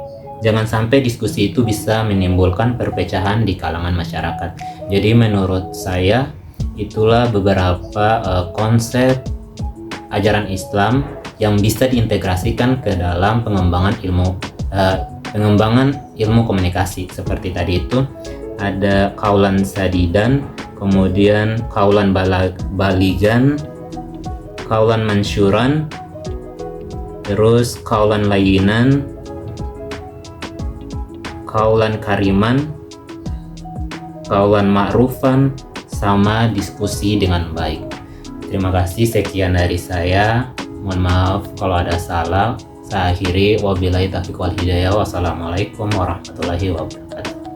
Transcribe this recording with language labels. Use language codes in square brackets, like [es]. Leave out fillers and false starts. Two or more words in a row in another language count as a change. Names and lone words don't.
[id] Jangan sampai diskusi itu bisa menimbulkan perpecahan di kalangan masyarakat. Jadi menurut saya itulah beberapa konsep ajaran Islam yang bisa diintegrasikan ke dalam pengembangan ilmu komunikasi. Seperti tadi itu ada [ar] قولا سديدا, kemudian قولا بليغا قولا ميسورا, terus قولا لينا قولا كريما قولا معروفا, [id] sama diskusi dengan baik. Terima kasih, sekian dari saya. Mohon maaf kalau ada salah. Saya akhiri, [ar] وبالله التوفيق والهداية. والسلام عليكم ورحمة الله وبركاته.